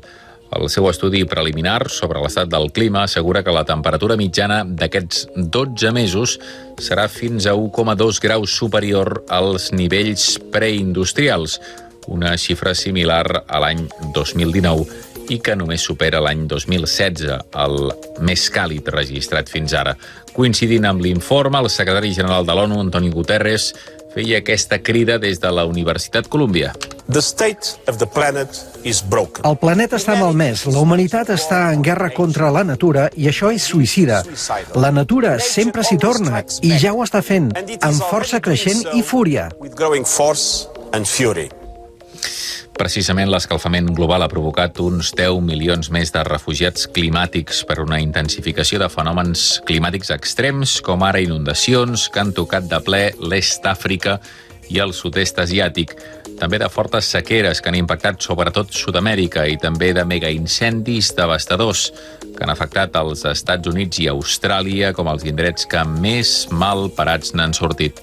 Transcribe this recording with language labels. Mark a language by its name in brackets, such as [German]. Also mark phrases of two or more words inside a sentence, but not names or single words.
[Catalan] El seu estudi preliminar sobre l'estat del clima assegura que la temperatura mitjana d'aquests 12 mesos serà fins a 1,2 graus superior als nivells preindustrials, una xifra similar a l'any 2019 i que només supera l'any 2016, el més càlid registrat fins ara. Coincidint amb l'informe, el secretari general de l'ONU, Antonio Guterres, feia aquesta crida des de la Universitat Columbia. [English] The state of the planet is broken. [Catalan] El planeta està malmès, la humanitat està en guerra contra la natura i això és suïcida. La natura sempre s'hi torna i ja ho està fent, amb força creixent i fúria. [English] With growing force and fury. [Catalan] Precisament l'escalfament global ha provocat uns 10 milions més de refugiats climàtics per una intensificació de fenòmens climàtics extrems, com ara inundacions que han tocat de ple l'est d'Àfrica i el sud-est asiàtic. També de fortes sequeres que han impactat sobretot Sud-amèrica i també de megaincendis devastadors que han afectat els Estats Units i Austràlia com els indrets que més mal parats n'han sortit.